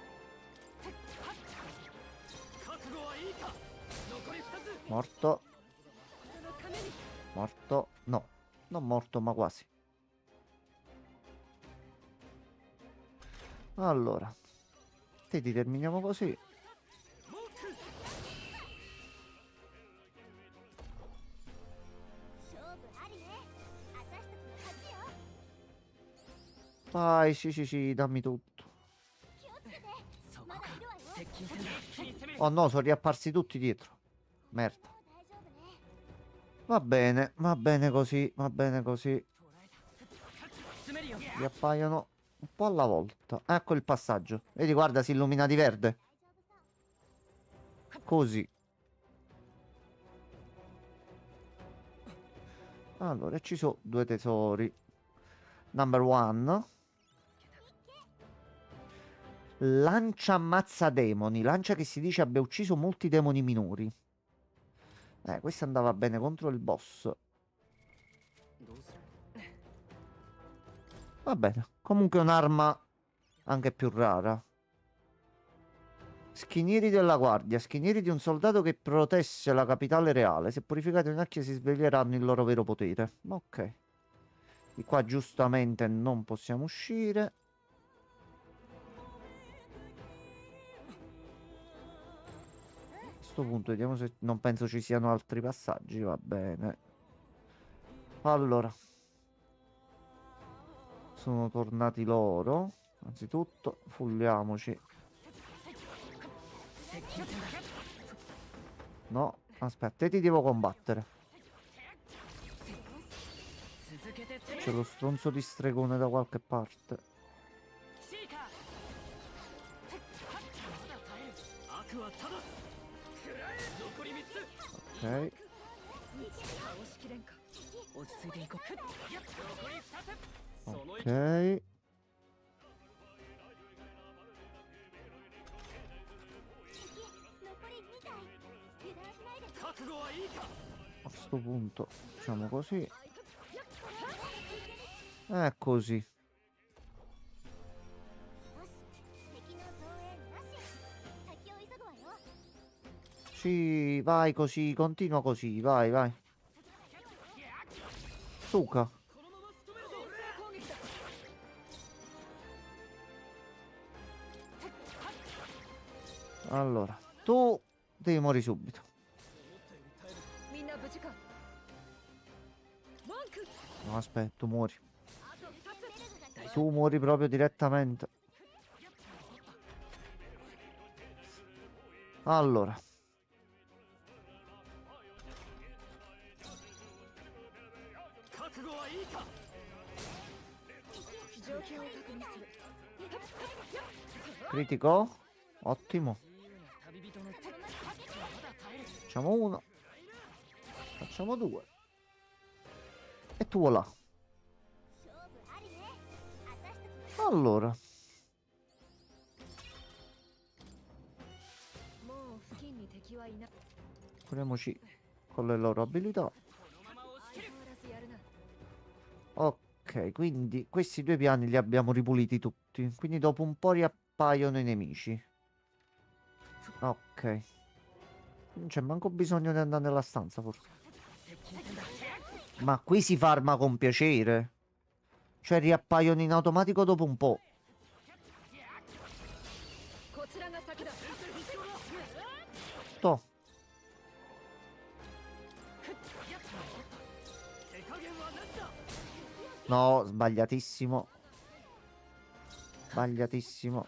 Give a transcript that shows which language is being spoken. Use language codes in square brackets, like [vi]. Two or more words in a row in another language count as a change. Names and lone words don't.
[it] Morto. Morto? No, non morto, ma quasi. Allora, te ti terminiamo così. [ja] 勝負ありね。私たちの勝ちよ。 [it] Vai, sì, sì, sì, dammi tutto. [ja] 気をつけて。そこかまだいるわよ。接近戦だ一気に攻める [it] Oh no, sono riapparsi tutti dietro. Merda. [ja] もう大丈夫ね。 [it] Va bene così, va bene così. [ja] 捉えた詰めるよ [it] Riappaiono un po' alla volta. Ecco il passaggio. Vedi, guarda, si illumina di verde. [ja] 大丈夫さ。 [it] Così. Allora, ci sono due tesori. [en] Number one. [it] Lancia ammazza demoni. Lancia che si dice abbia ucciso molti demoni minori. Questo andava bene contro il boss. [ja] どうする [it] Va bene. Comunque è un'arma anche più rara. Schinieri della guardia. Schinieri di un soldato che protesse la capitale reale. Se purificati in acqua si sveglieranno il loro vero potere. Ok. Di qua giustamente non possiamo uscire. A questo punto vediamo se... Non penso ci siano altri passaggi. Va bene. Allora. Sono tornati loro. Anzitutto, fulliamoci. [ja] 接近戦だ [it] No, aspetta, te ti devo combattere. [ja] 続けて攻め [it] C'è [ja] る [it] lo stronzo di stregone da qualche parte. [ja] シーカーまだ耐える悪はただす食らえ残り3つ [it] Ok. [ja] 倒しきれんか落ち着いていこう残り2つその [it] Ok. [ja] 残り2体。油断しないで。覚悟はいいか [it] A questo punto facciamo così. Così. [ja] よし。敵の増援なし。先を急ぐわよ。 [it] Sì, vai così, continua così, vai, vai. Suca. [ja] このまま仕留めるぞ攻撃だ [it] Allora, tu devi morire subito. [ja] みんな無事かマンク [it] No, aspetta, tu muori. [ja] あと2つ [it] Tu muori proprio direttamente. Allora, [ja] 覚悟はいいか状況を確認する。 [it] critico. Ottimo. [ja] 自由な旅人のまだ耐える [it] Facciamo uno. Facciamo due. E tu là. [ja] 勝負ありね。私たちの [it] Allora, [ja] もう付近に敵はいない。 [it] curiamoci con le loro abilità. [ja] このまま押し切る相変わらずやるな。 [it] Ok, quindi questi due piani li abbiamo ripuliti tutti. Quindi dopo un po' riappaiono i nemici. Ok. Non c'è manco bisogno di andare nella stanza, forse. [ja] 接近戦だ [it] Ma qui si farma con piacere. Cioè riappaiono in automatico dopo un po'. [ja] こちらが先だ。 [it] Toh. [ja] 手加減は何だ [it] No, sbagliatissimo. Sbagliatissimo.